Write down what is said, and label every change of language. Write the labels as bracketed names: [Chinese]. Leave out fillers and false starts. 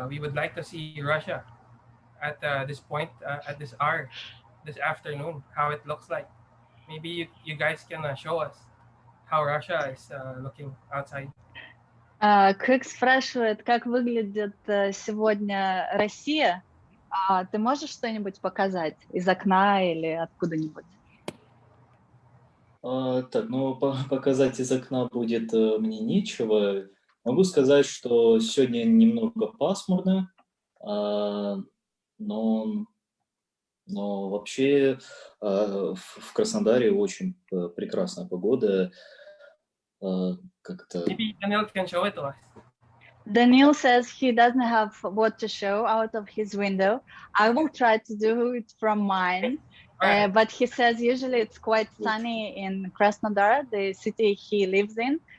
[English] We would like to see Russia at this point, at this hour, this afternoon, how it looks like. Maybe you guys can show us how Russia is looking outside. [Russian] Quicks спрашивает, как выглядит сегодня Россия. Ты можешь что-нибудь показать из окна или откуда-нибудь? Так, ну, показать из окна будет мне нечего. Могу сказать, что сегодня немного пасмурно, но вообще в Краснодаре очень прекрасная погода. Как-то... [English] Maybe Danil can show it to us. Danil says he doesn't have what to show out of his window. I will try to do it from mine. Alright. But he says usually it's quite sunny in Krasnodar, the city he lives in.